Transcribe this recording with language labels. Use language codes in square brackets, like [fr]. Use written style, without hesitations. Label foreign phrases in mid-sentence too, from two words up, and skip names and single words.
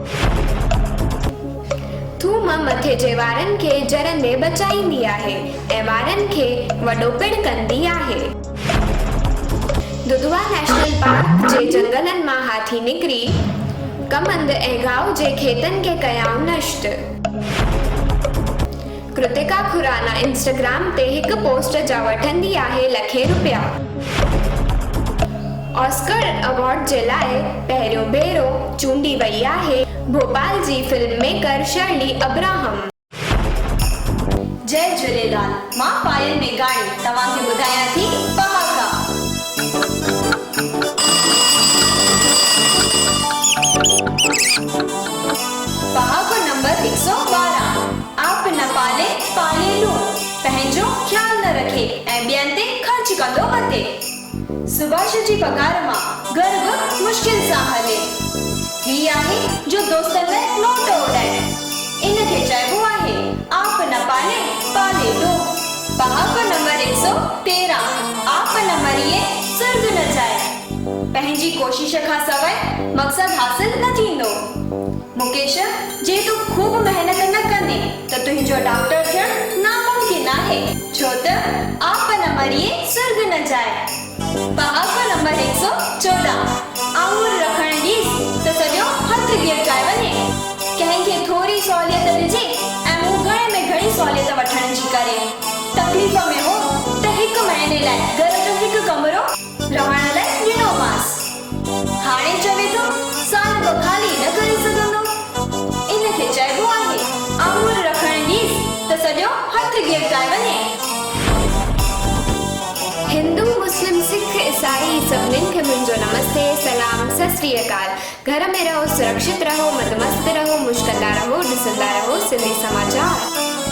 [sd] थूम मथे जे वारनि खे जरंदे बचाईंदी आहे ऐं वारनि खे वॾो पिण कंदी आहे। दुधवा नेशनल पार्क जे जंगलनि मां हाथी निकिरी कमंद ऐं गांव जे खेतनि खे कयाऊं नष्ट। कृतिका खुराना इंस्टाग्राम ते हिकु पोस्ट जा वठंदी आहे लखे रुपया। ऑस्कर अवार्ड जे लाइ पहिरियों भेरो चूंडी वई आहे भोपाल जी फिल्म मेकर शर्ली अब्राहम। जय झूलेलाल, मां पायल मेघाणी तव्हांखे ॿुधायां थी पहाका। पहाको नंबर 112। आप न पाले पाले लो, पंहिंजो ख्याल न रखे ऐं ॿियनि ते ख़र्च कंदो वते। सुभाष जी पगार मां घर बि मुश्किल सां हले। ही आहे जो दोस्तनि में नोट उड़ाए, इनखे चइबो आहे आप न पाले पाले लो। पहाको नंबर 113। आप न मरिए स्वर्ग न जाए, पंहिंजी कोशिश खां सवाइ मक़सद हासिल न थींदो। मुकेश, जे तूं खूब मेहनत न कंदे त तुंहिंजो डॉक्टर थियणु नामुमकिन आहे, छो त आप न मरिए स्वर्ग न जाए। पहाको नंबर 114। आउर रखण ॾीस त सॼो हथ गिरकाए वञे। कंहिंखे थोरी सहूलियत ॾिजे ऐं मूं घणे में घणी सहूलियत वठण जी करे तकलीफ़ में हो त 1 महीने लाइ घर जो हिकु कमरो रहण लाइ ॾिनोमांसि। हाणे चवे थो साल बि खाली न करे सघंदो। इनखे चइबो आहे आउर रखण ॾीस त सॼो हथ गिरकाए वञे। हिंदू, मुस्लिम, सिख, ईसाई सभिनीनि खे मुंहिंजो नमस्ते, सलाम, सत श्री अकाल। घर में रहो, सुरक्षित रहो, मदमस्त रहो, मुश्किल रहो, ॾिसंदा रहो सिंधी समाचार।